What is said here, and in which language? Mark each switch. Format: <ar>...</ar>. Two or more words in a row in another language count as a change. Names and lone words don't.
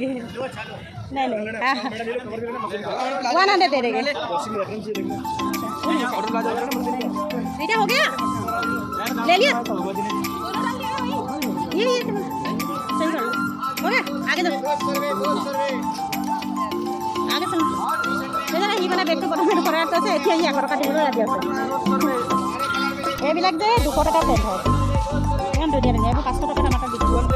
<hi>100 दे देंगे नहीं नहीं हाँ 100 दे देंगे बेटा हो गया ले लिया ये सही करो हो गया आगे चलो आगे चलो जरा ही वाला</hi> <as>बेगটো প্ৰথমে কৰাত আছে এতিয়া ই আগৰ কাটিবলৈ ৰাজি আছে এইবিলাক যে 200 টকা পেণ্ট হয় ইমান ধুনীয়া ধুনীয়া এইবোৰ 500 টকা মাত্ৰ দিছোঁ</as>